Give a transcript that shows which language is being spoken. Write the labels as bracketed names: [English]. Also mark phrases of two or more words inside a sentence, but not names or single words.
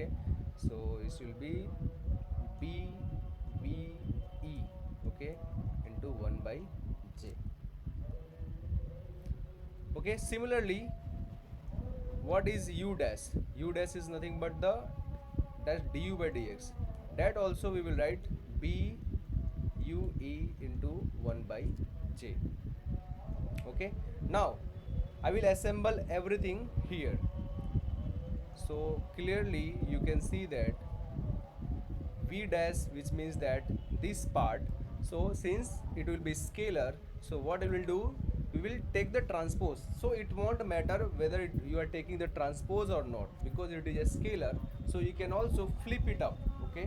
[English] So this will be b b e, okay, into 1 by j. Okay, similarly, what is u dash? U dash is nothing but the dash du by dx. That also we will write b u e into 1 by j. Okay, now I will assemble everything here. So clearly you can see that v dash, which means that this part, so since it will be scalar, so what we will do, we will take the transpose, so it won't matter whether you are taking the transpose or not, because it is a scalar, so you can also flip it up, okay.